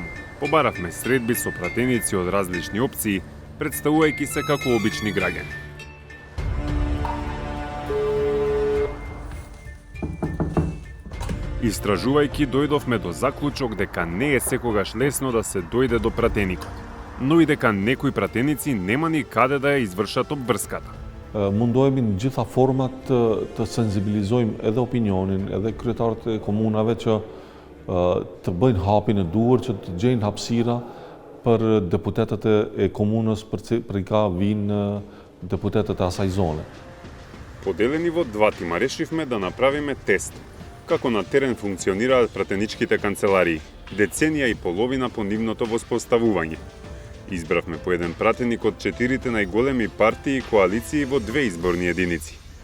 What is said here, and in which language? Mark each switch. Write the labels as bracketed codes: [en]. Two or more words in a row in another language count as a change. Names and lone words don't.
[mk] Побаравме средби со пратеници од различни опции, представувајќи се како обични граѓани. Истражувајќи, дојдовме до заклучок дека не е секогаш лесно да се дојде до пратеникот, но и дека некои пратеници нема ни каде да ја извршат обврската. [sq] Mundohemi në gjitha format të sensibilizojmë edhe opinionin, edhe kryetarët e komunave që të bëjnë hapin e duhur, që të gjejnë hapësira për deputetët e komunës për i ka vinë deputetët e asaj zone. [mk] Поделени во два тима решивме да направиме тест како на терен функционираат пратеничките канцеларии, деценија и половина по нивното воспоставување. Избравме по еден пратеник од 4 најголеми партии и коалиции во 2 изборни единици.